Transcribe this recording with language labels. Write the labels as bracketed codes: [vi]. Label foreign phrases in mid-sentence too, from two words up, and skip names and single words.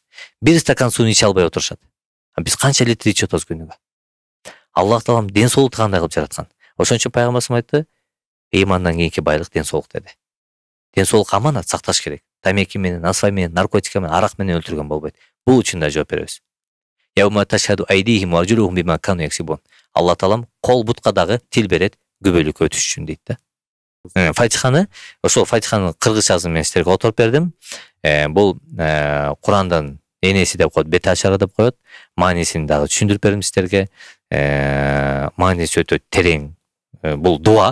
[ky] Бир стакан сууну иче албай отурушат. Биз канча литр ичип атабыз күнүгө? Аллах Таалам ден соолукту кандай кылып жараткан? Ошон үчүн пайгамбарыбыз айтты, ыймандан кийинки байлык ден соолук деди. Ден соолук аманат, сакташ керек. Тамеки менен, асфай менен, наркотика менен, арак менен өлтүргөн болбойт. Бул үчүн да жооп беребиз. [ar] يوم تشهد أيديهم وأرجلهم بما كانوا يكسبون. [ky] Алла Таалам кол бутка дагы тил берет күбөлүккө өтүш үчүн дейт да. Фатиханы, ошол Фатиханын кыргызчасын мен силерге отуруп бердим. Бул Курандан энеси деп коет, бет ачары деп коет. Маанисин дагы түшүндүрүп бердим силерге. Мааниси өтө терең. Бул дуа.